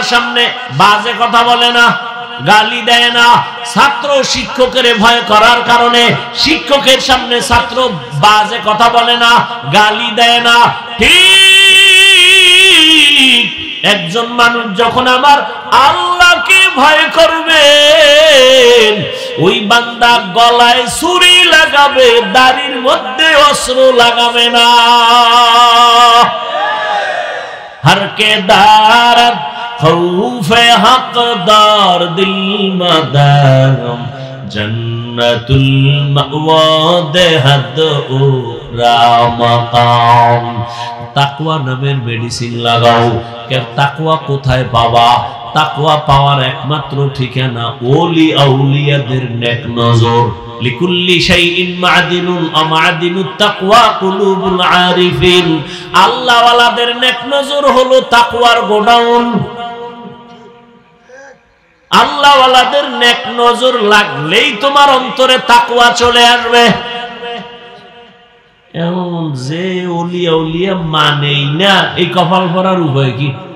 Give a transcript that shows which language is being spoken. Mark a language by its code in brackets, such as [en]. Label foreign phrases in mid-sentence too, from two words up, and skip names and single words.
[bn] সামনে বাজে কথা বলে না গালি দেয় না ছাত্র শিক্ষকের ভয় করার কারণে শিক্ষকের সামনে ছাত্র বাজে কথা বলে না গালি দেয় না ঠিক একজন মানুষ যখন আমার আল্লাহকে ভয় করবে, ওই বান্দা গলায় ছুরি লাগাবে, দাড়ির মধ্যে অস্ত্র লাগাবে না। [fa] هر که دارد خوف حق‌دار دل مدام جنت‌المأوی دهد مقام. [bn] তাকওয়া নামের মেডিসিন লাগাও। তাকওয়া কোথায় পাবা? তাকওয়া পাওয়ার একমাত্র ঠিকানা ওলি আউলিয়াদের নেক নজর। [ar] لكل شيء معدن ومعدن التقوى قلوب العارفين. [bn] আল্লাহ ওয়ালাদের নেক নজর হলো তাকওয়ার গোডাউন। আল্লাহ ওয়ালাদের নেক নজর লাগলেই তোমার অন্তরে তাকওয়া চলে আসবে। এমন যে ওলিয়া উলিয়া মানেই না, এই কপাল ভরার উপায় কি?